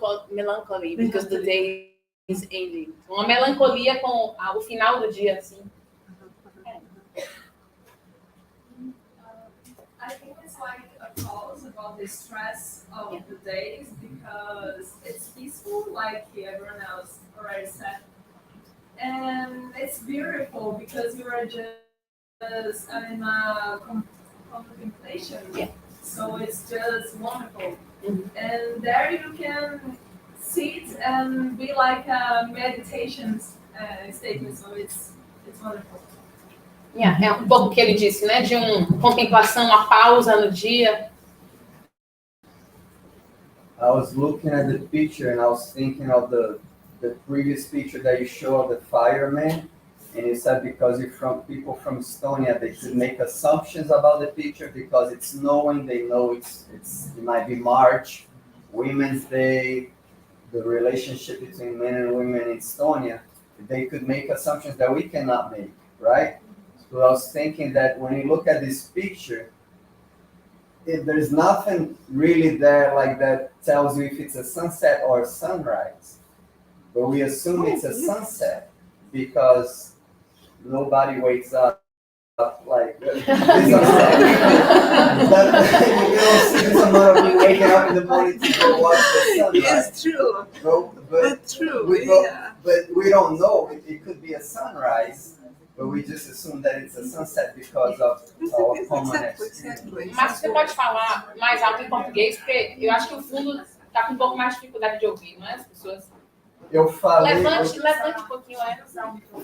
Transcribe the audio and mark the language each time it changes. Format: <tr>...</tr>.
<en>Melancholy, because the day is ending.</en> <pt>Uma melancolia com o final do dia, assim.</pt> <en>I think it's like a pause about the stress of the days because it's peaceful, like everyone else already said. And it's beautiful because you are just in a contemplation. Yeah. So it's just wonderful. And there you can sit and be like a meditation statement. So it's wonderful.</en> <pt>É um pouco o que ele disse, né? De contemplação, uma pausa no dia.</pt> <en>I was looking at the picture and I was thinking of the previous picture that you showed of the fireman, and you said because people from Estonia, they could make assumptions about the picture because it's snowing. They know it might be March, Women's Day, the relationship between men and women in Estonia. They could make assumptions that we cannot make, right? So I was thinking that when you look at this picture, there's nothing really there like that tells you if it's a sunset or a sunrise. But we assume it's a sunset because nobody wakes up like this sunset. You don't see this amount of people waking up in the morning to go watch the sunrise. It's true. But True. but we don't know. It could be a sunrise. But we just assume that it's a sunset because of our common experience.</en> <pt>Mas você pode falar mais alto em português, porque eu acho que o fundo está com um pouco mais de dificuldade de ouvir, não é? As pessoas. Eu falei. Levante um pouquinho a emoção.</pt>